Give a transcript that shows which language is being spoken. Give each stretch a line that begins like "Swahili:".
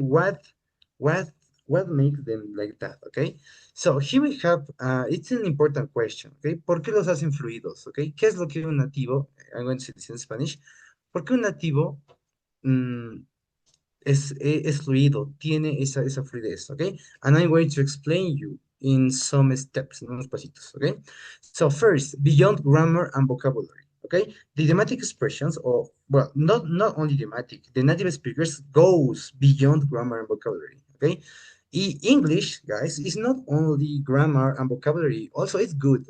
English: What what makes them like that, okay? So here we have it's an important question, okay?
Spanish: ¿Por qué los hacen fluidos, okay? ¿Qué es lo que un nativo,
English: I'm going to say this in Spanish,
Spanish: ¿por qué un nativo mm, es fluido, tiene esa fluidez, okay?
English: And I'm going to explain you in some steps,
Spanish: en unos pasitos,
English: okay? So first, beyond grammar and vocabulary, okay? The idiomatic expressions, or, well, not only idiomatic, the native speakers goes beyond grammar and vocabulary, okay? English, guys, is not only grammar and vocabulary. Also, it's good.